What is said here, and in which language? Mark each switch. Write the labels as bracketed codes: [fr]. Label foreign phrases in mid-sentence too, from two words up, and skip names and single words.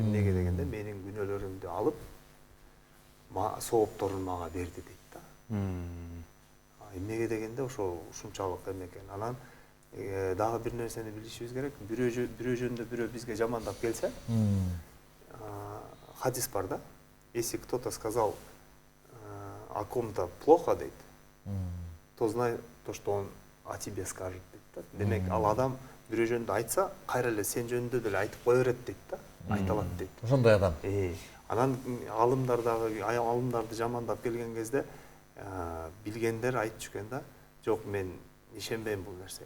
[ky] Эмнеге дегенде менин күнөөлөрүмдү алып соопторун мага берди дейт да. Эмнеге дегенде ошо ушунчалык эме экен. Анан дагы бир нерсени билишибиз керек. Бирөө жөнүндө бирөө бизге жамандап келсе, хадис бар да. [ru] Если кто-то сказал о ком-то плохо, дейт, то знай то, что он о тебе скажет [ky] дейт да. Демек ал адам бирөө жөнүндө айтса, кайра эле сен жөнүндө деле айтып кое берет дейт да. Айта алат дейт. Ошондой адам. Анан алымдарды жамандап келген кезде билгендер айтчу экен да, жок мен ишенбейм бул нерсеге.